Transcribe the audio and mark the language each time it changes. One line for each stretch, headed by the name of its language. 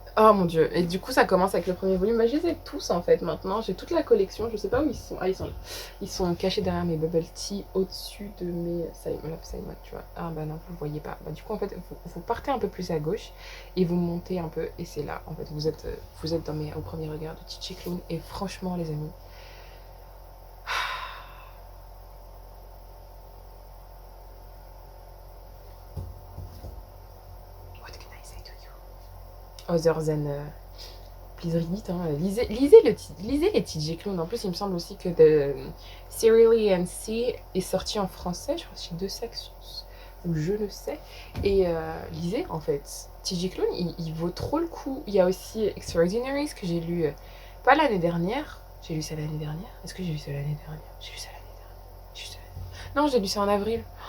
French: Oh mon dieu, et du coup ça commence avec le premier volume. Bah, je les ai tous en fait maintenant, j'ai toute la collection, je sais pas où ils sont. Ah, ils sont cachés derrière mes bubble tea, au-dessus de mes Love Simon, tu vois. Ah bah non, vous le voyez pas. Bah du coup en fait, vous partez un peu plus à gauche et vous montez un peu, et c'est là, en fait, vous êtes au premier regard de TJ Klune. Et franchement les amis,
English: what can I say to you? Other than please read it, hein.
French: Lisez les TJ Klune. En plus, il me semble aussi que The Serially and Sea est sorti en français, je crois, chez Deux Sections, ou je le sais. Et lisez, en fait. TJ Klune, il vaut trop le coup. Il y a aussi Extraordinaries que j'ai lu, pas l'année dernière. J'ai lu ça l'année dernière. Est-ce que j'ai lu ça l'année dernière? J'ai lu ça l'année dernière. J'ai lu ça l'année dernière. Non, j'ai lu ça en avril.